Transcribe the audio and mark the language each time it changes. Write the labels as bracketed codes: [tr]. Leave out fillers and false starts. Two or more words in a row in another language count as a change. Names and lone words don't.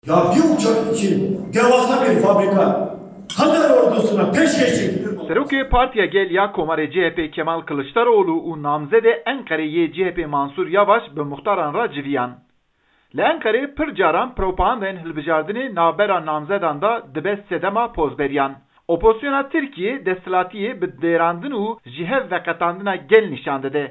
[tr] Ya bir uçak için devasa bir fabrika Hazar ordusuna peşkeş çekilir mi? [ku] Serokê Partiya Gel ya Komarê CHP Kemal Kılıçdaroğlu û namzedê Enqereyê CHP Mansur Yavaş bi muxtaran re civiyan. Li Enqerê pir caran propagandayên hilbijartinê navbera namzedan da dibe sedema pozberiyan. Opozisyona Tirkiye desthilatiyê bi dêrandin û ji hev veqetandina gel nîşan dide.